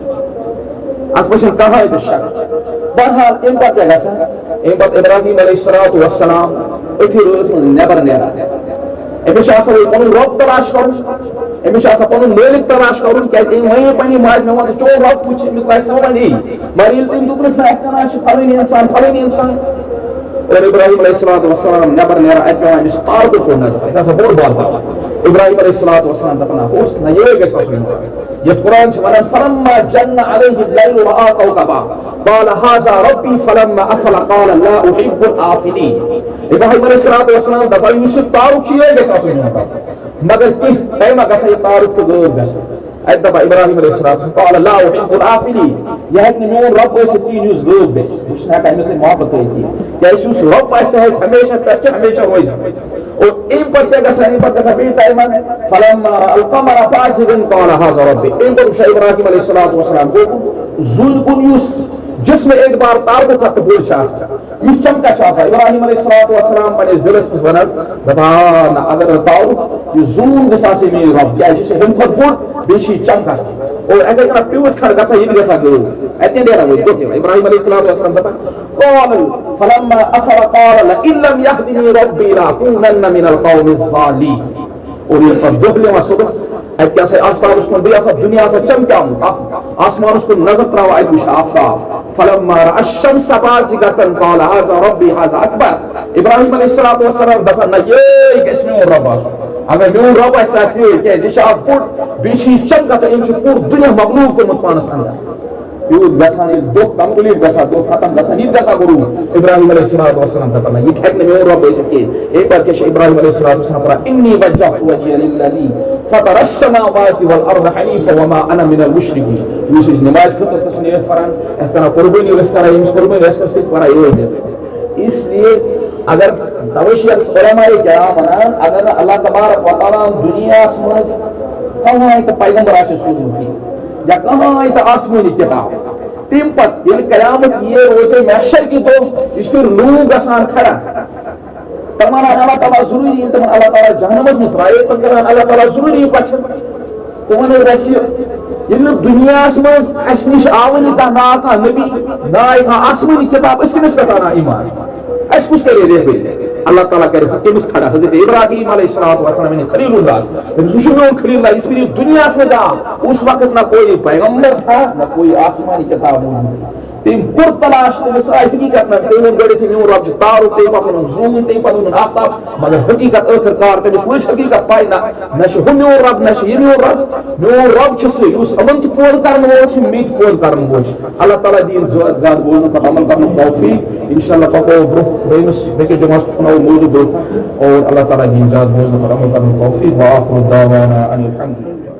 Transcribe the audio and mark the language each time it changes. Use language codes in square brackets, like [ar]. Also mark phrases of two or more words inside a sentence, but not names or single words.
[ks] اتھ منٛز چھنہٕ کٕہٕنۍ تہِ شک بہرحال امہِ پتہٕ کیاہ گژھان امہِ پتہٕ ابراہیم علیہ السلام أتھی رٲژ منٛز نٮ۪بر نیران أمِس چھُ آسان پنُن رۄب تلاش کرُن أمِس چھُ آسان پنُن مٲلِک تلاش کرُن کیازِ أمۍ ونے پننہِ ماجہِ مےٚ وَن چون رۄب کُس چھُ أمِس لَگہِ سمجھ یی مگر ییٚلہِ تٔمۍ دوٚپنَس نہ اَتہِ وَنان چھِ پھلٲنی انسان اور ابراہیم علیہ السلام نٮ۪بر نیران اَتہِ پیٚوان أمِس تارکہٕ کُن نظر یہِ ہسا بوٚڑ بار دعوت ابراہیم علیہ السلام دپان اوس نہ یہِ گژھِ آسُن یتھ قرآن چھُ ونان [ar] فلما جن علیہ الليل رأى كوكبا قال هذا ربي فلما أفل قال لا أحب الآفلين [ks] ابراہیم علیہ السلام دپان یُس یہِ تارُک چھُ یہِ گژھِ آسُن مگر کینٛہہ ٹایمہ گژھان یہِ تارُک تہٕ غٲب گژھان اتہِ دپان ابراہیم علیہ السلام [ar] قال لا أحب الآفلين [ks] یہِ ہیٚکہِ نہٕ میون رب ٲسِتھ کِہیٖنۍ یُس غٲب گژھِ بہٕ چھُس نہٕ ہٮ۪کان أمِس سۭتۍ محبت تھٲیِتھ کینٛہہ کیازِ یُس رب آسہِ سُہ ہیٚکہِ ہمیشہ پٮ۪ٹھ چھُ ہمیشہ روزِ اور امہِ پتہٕ کیاہ گژھان امہِ پتہٕ گژھان بیٚیہِ ٹایمہ [ar] فلما رأى القمر بازغا قال هذا ربي [ks] امہِ پتہٕ وٕچھان ابراہیم علیہ السلام گوٚو زوٗنہِ کُن یُس جسم اعتبار تارکہٕ کھۄتہٕ بوٚڑ چھُ آسان یُس چمکان چھُ آسان ابراہیم علیہ السلام پننِس دِلس منٛز ونان دپان اگر نہٕ تارُک یہِ زوٗن گژھِ آسٕنۍ میٛٲنۍ رۄب کیازِ یہِ چھُ ہُمہِ کھۄتہٕ بوٚڑ بیٚیہِ چھُ یہِ چمکان اور اتھے کٔنۍ پیوٗت کھنڈ گژھان یہِ تہِ گژھان غٲب اتہِ نیران وۄنۍ گوٚو ابراہیم علیہ السلام دپان [ar] قال فلما أفل قال لئن لم يهدني ربي لأكونن من القوم الضالين [ks] اور ییٚلہِ پتہٕ دۄہ لِوان صبحس اتہِ کیاہ سا آفتابس کُن بیٚیہِ آسان دُنیا آسان چمکیومُت آسمانس کُن نظر تراوان اتہِ وٕچھ آفتاب [ar] فلما رأى الشمس بازغة قال هذا ربي هذا أكبر [ks] ابراہیم علیہ السلام دپان نہ یے گژھِ میون رب آسُن اگر میون رب آسہِ سۭتۍ کیازِ یہِ چھُ اکھ بوٚڑ بیٚیہِ چھُ یہِ چمکان تہٕ أمۍ چھُ پوٗرٕ دُنیا مغلوٗب کوٚرمُت پانس اندر یوٗت گژھان ییٚلہِ دۄہ کمپلیٖٹ گژھان دۄہ ختم گژھان یہِ تہِ گژھان غروٗب ابراہیم علیہ السلام دپان یہِ تہِ ہیٚکہِ نہٕ میون رب ٲسِتھ کینٛہہ امہِ پتہٕ کیاہ چھُ ابراہیم علیہ السلام پران [ar] انی وجهت وجهي للذي فطر السماوات والارض حنيفا وما انا من المشركين [ks] یُس أسۍ نماز خٲطرٕ چھِ نیت پران یتھ کٔنۍ قربٲنی ٲسۍ کران ییٚمِس قربٲنی آسہِ سۭتۍ پران یہِ [ur] اس لیے [ks] اگر توے چھِ علماء کرام ونان اگر نہٕ اللہ تبارک و تعالیٰ دُنیاہس منٛز کٕہٕنۍ تہِ پیغمبر آسہِ سوٗزمُت کینٛہہ یا کٕہٕنۍ تہِ آسمٲنی کِتاب تمہِ پتہٕ ییٚلہِ قیامت یِیہِ روزے محشر کِس دۄہس یہِ چھُ پھر لوٗکھ گژھان کھڑا تِم ونان اللہ تعالیٰ ضروٗری ییٚلہِ تِمن اللہ تعالیٰ جہنمس منٛز ترٛایے تِم کران اللہ تعالیٰ ضروٗری پچھن ژٕ ونہٕ اَسہِ ییٚلہِ نہٕ دُنیاہس منٛز اَسہِ نِش آوٕے نہٕ کانٛہہ نا کانٛہہ نبی نہ آیہِ کانٛہہ آسمٲنی کِتاب أسۍ کٔمِس پٮ۪ٹھ اَنان ایٖمان اَسہِ کُس کرِ رہبٔری اللہ تعالیٰ کرِ کٔمِس کھڑا حضرت ابراہیم علیہ السلام یعنی خلیل اللہ دٔپِس وٕچھو میون خلیل اللہ یُس پھر دُنیاہس منٛز آو [ur] اس وقت نہ کوئی [ks] پیغمبر تھا نہ کوئی آسمانی کتاب موجود تٔمۍ کوٚر تلاش تٔمِس آیہِ حقیٖقت نہ تٔمۍ ووٚن گۄڈٕنیتھٕے میون رب چھُ تارُک تمہِ پتہٕ ووٚنُن زوٗن تمہِ پتہٕ ووٚنُن آفتاب مگر حقیٖقت ٲخر کار تٔمِس لٔج حقیٖقت پاے نہ چھُ ہُہ میون رب نہ چھُ یہِ میون رب چھُ سُہ یُس یِمن تہِ پٲدٕ کرن وول چھُ مےٚ تہِ پٲدٕ کرن وول چھُ اللہ تعالیٰ دِیِن زیادٕ بوزنُک پتہٕ عمل کرنُک توفیٖق [ar] انشاء اللہ [ks] پکو برونٛہہ دوٚیمِس بیٚکِس جمعس کھُلاوو موضوٗع اور اللہ تعالیٰ دِیِن زیادٕ بوزنُک پتہٕ عمل کرنُک توفیٖق [ar] وآخر دعوانا ان الحمد